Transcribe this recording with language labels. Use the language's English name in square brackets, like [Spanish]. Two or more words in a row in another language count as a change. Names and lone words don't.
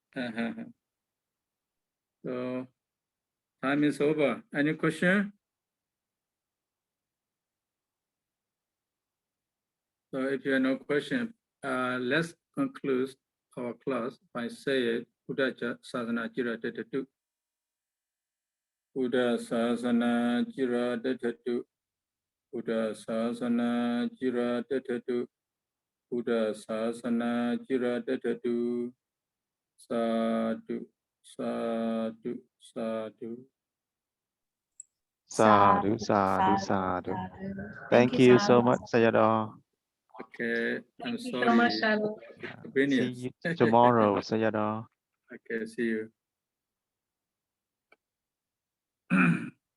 [English] So time is over. Any question? So if you have no question, let's conclude our class by saying [Pali] Buddha Sasana Jira Detatu. Buddha Sasana Jira Detatu. Buddha Sasana Jira Detatu. Buddha Sasana Jira Detatu. Sadhu, sadhu, sadhu. Sadhu. [English] Thank you so much, Sayadaw. Okay, I'm Thank you sorry. so much, Shadow. See you tomorrow, Sayadaw. Okay, see you.